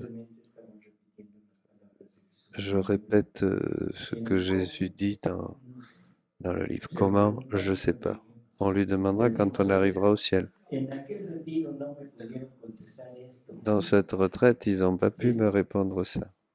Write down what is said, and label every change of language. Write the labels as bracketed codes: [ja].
[es] Simplemente estamos repitiendo las palabras de Jesús. [fr] Je répète ce que Jésus dit dans le livre. Comment? Je ne sais pas. On lui demandera quand on arrivera au ciel. [es] En aquel retiro no me pudieron contestar esto. [fr] Dans cette retraite, ils n'ont pas pu me répondre ça.